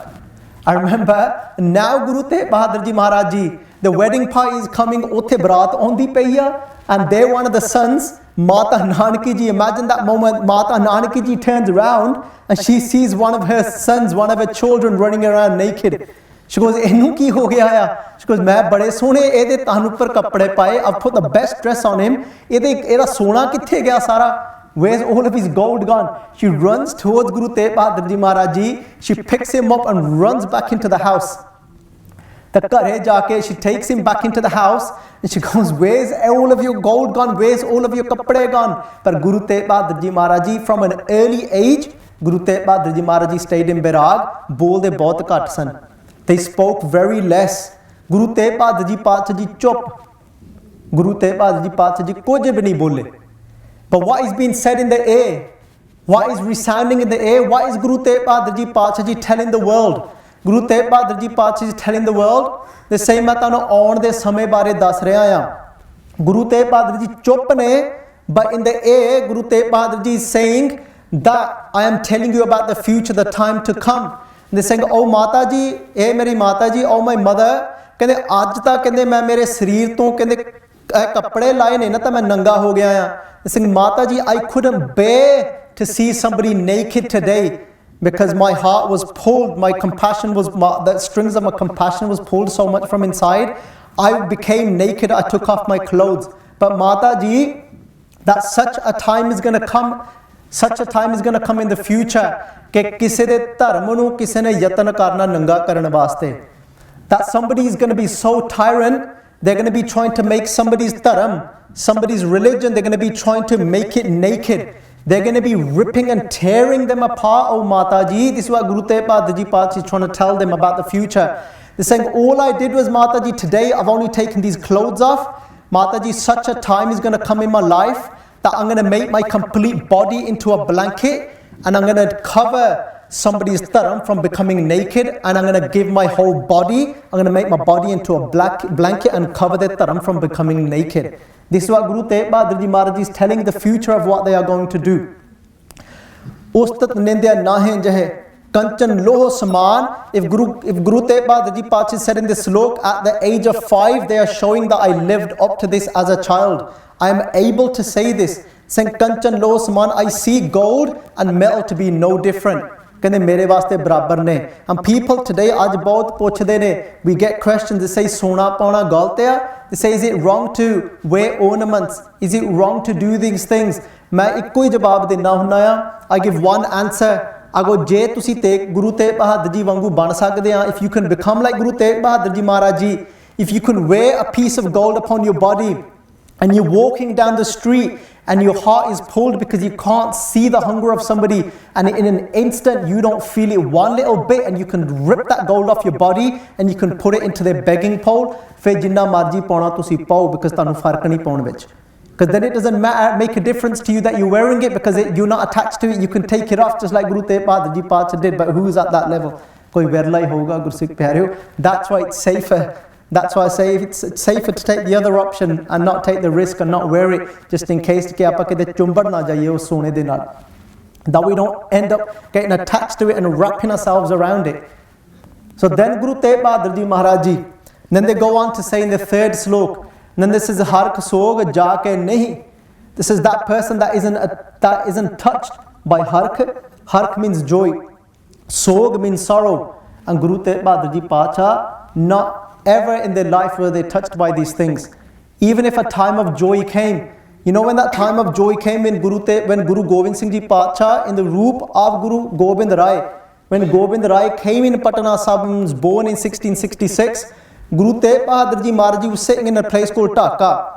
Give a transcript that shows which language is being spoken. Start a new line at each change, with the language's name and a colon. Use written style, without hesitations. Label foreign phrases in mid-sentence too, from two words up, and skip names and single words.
English: I remember now Guru Tegh Bahadur Ji Maharaj Ji, the wedding party is coming,
Punjabi: ਓਥੇ ਬਰਾਤ ਆਉਂਦੀ ਪਈ ਆ,
English: and they're one of the sons, Mata Nanaki Ji. Imagine that moment, Mata Nanaki Ji turns around and she sees one of her sons, one of her children running around naked. She goes,
Punjabi: "ਇਹਨੂੰ ਕੀ ਹੋ ਗਿਆ ਆ?"
English: She goes,
Punjabi: "ਮੈਂ ਬੜੇ ਸੋਹਣੇ ਇਹਦੇ ਤਨ ਉੱਪਰ ਕੱਪੜੇ ਪਾਏ,
English: I've put the best dress on him,
Punjabi: ਇਹਦਾ ਸੋਨਾ ਕਿੱਥੇ ਗਿਆ ਸਾਰਾ?
English: Where's all of his gold gone?" She runs towards Guru Tegh Bahadur Ji Maharaj Ji, she picks him up and runs back into the house.
Punjabi: ਤੇ ਘਰੇ ਜਾ ਕੇ,
English: she takes him back into the house and she goes, "Where's all of your gold gone? Where's all of your kapde gone?" But Guru Tegh Bahadur Ji Maharaj Ji, from an early age, Guru Tegh Bahadur Ji Maharaj Ji stayed in Bairag,
Punjabi: ਬੋਲਦੇ ਬਹੁਤ ਘੱਟ ਸਨ.
English: They spoke very less.
Punjabi: ਗੁਰੂ ਤੇਗ ਬਹਾਦਰ ਜੀ ਪਾਤਸ਼ਾਹ ਜੀ ਚੁੱਪ। ਗੁਰੂ ਤੇਗ ਬਹਾਦਰ ਜੀ ਪਾਤਸ਼ਾਹ ਜੀ ਕੁਝ ਵੀ ਨਹੀਂ ਬੋਲੇ.
English: But what is being said in the air? What is resounding in the air? What is Guru Tegh Bahadur Ji Pacha Ji telling the world? Guru Tegh Bahadur Ji Pacha is telling the world, the same
Punjabi: ਮੈਂ ਤੈਨੂੰ ਆਉਣ ਦੇ ਸਮੇਂ ਬਾਰੇ ਦੱਸ ਰਿਹਾ ਹਾਂ.
English: Guru Tegh Bahadur Ji
Punjabi: ਚੁੱਪ ਨੇ,
English: but in the air Guru Tegh Bahadur Ji is saying that I am telling you about the future, the time to come. They saying,
Punjabi: "ਓ ਮਾਤਾ ਜੀ, ਇਹ ਮੇਰੀ ਮਾਤਾ ਜੀ,
English: oh my mother,
Punjabi: ਕਹਿੰਦੇ ਅੱਜ ਤੱਕ ਕਹਿੰਦੇ ਮੈਂ ਮੇਰੇ ਸਰੀਰ ਤੋਂ ਕਹਿੰਦੇ ਕੱਪੜੇ ਲਾਹੇ ਨੇ ਨਾ ਤਾਂ ਮੈਂ ਨੰਗਾ ਹੋ ਗਿਆ ਹਾਂ."
English: They saying, "Mata Ji, I couldn't bear to see somebody naked today, because my heart was pulled, my compassion was, the strings of my compassion was pulled so much from inside. I became naked, I took off my clothes. But Mata Ji, that such a time is going to come, such a time is going to come in the future,
Punjabi: ਕਿ ਕਿਸੇ ਦੇ ਧਰਮ ਨੂੰ ਕਿਸੇ ਨੇ ਯਤਨ ਕਰਨਾ ਨੰਗਾ ਕਰਨ ਵਾਸਤੇ.
English: That somebody is going to be so tyrant, they're going to be trying to make somebody's dharam, somebody's religion, they're going to be trying to make it naked. They're going to be ripping and tearing them apart, oh Mata Ji." This is what Guru Tegh Bahadur Ji Pacha is trying to tell them about the future. They're saying, "All I did was, Mata Ji, today I've only taken these clothes off. Mata Ji, such a time is going to come in my life that I'm going to make my complete body into a blanket, and I'm going to cover somebody's dharam from becoming naked, and I'm going to give my whole body, I'm going to make my body into a black blanket and cover their dharam from becoming naked." This is what Guru Tegh Bahadur Ji Maharaj is telling the future of what they are going to do.
Punjabi: ਉਸਤਤਿ ਨਿੰਦਿਆ ਨਾਹਿ ਜਿਹਿ ਕੰਚਨ ਲੋਹ ਸਮਾਨ.
English: If Guru Tegh Bahadur Ji Pacha said in this slok, at the age of 5 they are showing that I lived up to this as a child. I am able to say this, saying
Punjabi: ਕੰਚਨ ਲੋਹ ਸਮਾਨ,
English: I see gold and metal to be no different.
Punjabi: ਕਹਿੰਦੇ ਮੇਰੇ ਵਾਸਤੇ ਬਰਾਬਰ ਨੇ.
English: And people today
Punjabi: ਅੱਜ ਬਹੁਤ ਪੁੱਛਦੇ ਨੇ,
English: we get questions that say
Punjabi: ਸੋਨਾ ਪਾਉਣਾ ਗਲਤ ਆ.
English: They say, is it wrong to wear ornaments? Is it wrong to do these things?
Punjabi: ਮੈਂ ਇੱਕੋ ਹੀ ਜਵਾਬ ਦਿੰਦਾ ਹੁੰਦਾ ਆ.
English: I give one answer. I go,
Punjabi: ਜੇ ਤੁਸੀਂ ਗੁਰੂ ਤੇਗ ਬਹਾਦਰ ਜੀ ਵਾਂਗੂ ਬਣ ਸਕਦੇ ਆ,
English: if you can become like Guru Tegh Bahadur Ji Maharaj Ji, if you can wear a piece of gold upon your body and you're walking down the street and your heart is pulled because you can't see the hunger of somebody, and in an instant you don't feel it one little bit, and you can rip that gold off your body and you can put it into their begging pole,
Punjabi: ਫਿਰ ਜਿੰਨਾ ਮਰਜ਼ੀ ਪਾਉਣਾ ਤੁਸੀਂ ਪਾਓ, because ਤੁਹਾਨੂੰ ਫਰਕ ਨਹੀਂ ਪਾਉਣ ਵਿੱਚ.
English: Because then it doesn't make a difference to you that you're wearing it, because you're not attached to it. You can take it off just like Guru Tegh Bahadur Ji Pacha did. But who's at that level?
Hindi: कोई विरला ही होगा गुरसिख प्यारियो.
English: That's why it's safer. That's why I say it's safer to take the other option and not take the risk and not wear it, just in case कि
Punjabi: ਆਪਾਂ ਕਿਤੇ ਚੁੰਬੜ ਨਾ ਜਾਈਏ ਉਸ ਸੋਨੇ ਦੇ ਨਾਲ.
English: That we don't end up getting attached to it and wrapping ourselves around it. So then Guru Tegh Bahadur Ji Maharaj Ji, then they go on to say in the third slok, then this is
Punjabi: ਹਰਖੁ ਸੋਗੁ ਜਾ ਕੈ ਨਾਹਿ.
English: This is that person that isn't touched by hark. Hark means joy, sog means sorrow, and Guru Tegh Bahadur Ji Pacha, not ever in their life were they touched by these things. Even if a time of joy came, you know when that time of joy came when Guru Gobind Singh Ji Pacha in the roop of Guru Gobind Rai, when Gobind Rai came in Patna Sahib, was born in 1666, Guru Tegh Bahadur Ji Maharaj Ji was sitting in a place called Dhaka.